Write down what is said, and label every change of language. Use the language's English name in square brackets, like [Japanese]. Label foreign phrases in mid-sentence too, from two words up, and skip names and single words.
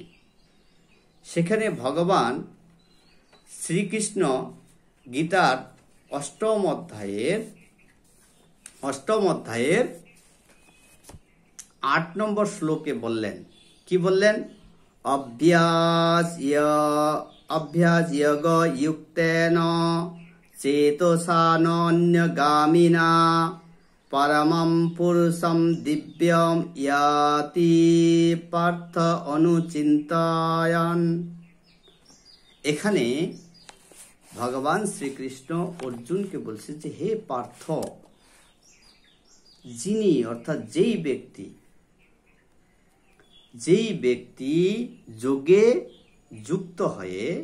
[Bangla] সেখানে ভগবান শ্রীকৃষ্ণ গীতার 8ম অধ্যায়ের 8 নম্বর শ্লোকে বললেন, কি বললেন? [Sanskrit] অভ্যাস যোগ যুক্তেন চেতসা নন্যগামিনা পরমম পুরুষম দিব্যম ইয়াতি পার্থ অনুচিন্তয়ন। [Bangla] এখানে ভগবান শ্রীকৃষ্ণ অর্জুনকে বলছে যে হে পার্থ, যিনি অর্থাৎ যেই ব্যক্তি যোগে যুক্ত হয়ে